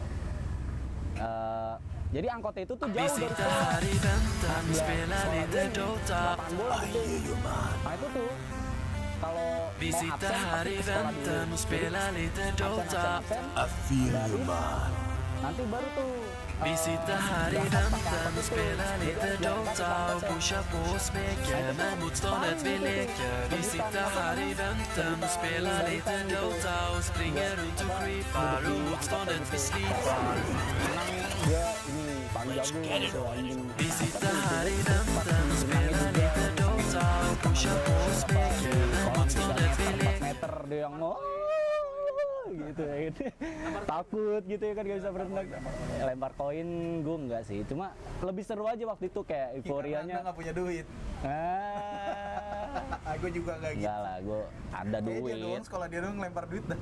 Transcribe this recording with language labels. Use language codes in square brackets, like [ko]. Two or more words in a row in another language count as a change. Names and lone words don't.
[id] Jadi angkotnya itu tuh jauh dari sekolah. Lapangan bola gitu. Nah itu tuh kalau mau absen pasti ke sekolah dulu. Jadi absen, nanti baru tuh [sv] Visita här i väntan och spela lite Dota och pusha på och smeka med motståndet vi leker. Vi sitter här i väntan och spelar lite Dota och springer runt och creepar och motståndet vi slipar. [id] dia ini paling jago gitu anjing. [sv] Vi sitter här i väntan och spelar lite Dota och pusha på och smeka med motståndet vi 4 leker. [id] meter dia yang mau gitu ya gitu. Takut gitu ya kan gak bisa berenang. Lempar koin gue enggak sih, cuma lebih seru aja waktu itu kayak euforianya. Nggak punya duit. Gue juga nggak gitu. Enggak lah, gue ada Kayaknya dia duit. doang sekolah dia doang lempar duit dah.